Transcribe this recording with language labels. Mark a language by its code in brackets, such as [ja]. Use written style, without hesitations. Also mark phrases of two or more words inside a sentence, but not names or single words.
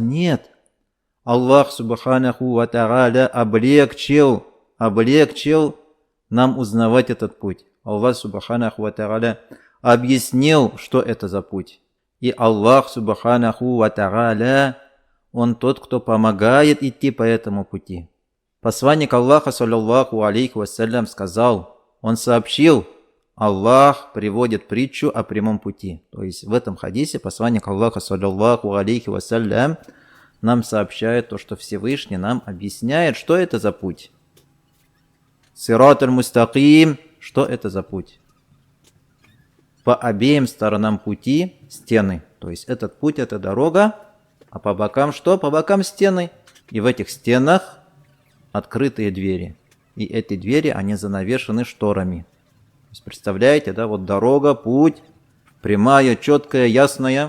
[ru] Нет. Аллах [ar] سبحانه وتعالى [ru] облегчил нам узнавать этот путь. Аллах [ar] سبحانه وتعالى [ru] объяснил, что это за путь. И Аллах [ar] سبحانه وتعالى, [ru] Он тот, кто помогает идти по этому пути. Посланник Аллаха, [ar] صلى الله عليه وسلم, [ru] сказал, он сообщил, Аллах приводит притчу о прямом пути. То есть в этом хадисе посланник Аллаха, [ar] صلى الله عليه وسلم, [ru] нам сообщает то, что Всевышний нам объясняет, что это за путь. [ar] صراط المستقيم, [ru] что это за путь? По обеим сторонам пути стены. То есть этот путь, это дорога, а по бокам что? По бокам стены. И в этих стенах открытые двери. И эти двери, они занавешены шторами. То есть, представляете, да, вот дорога, путь, прямая, четкая, ясная.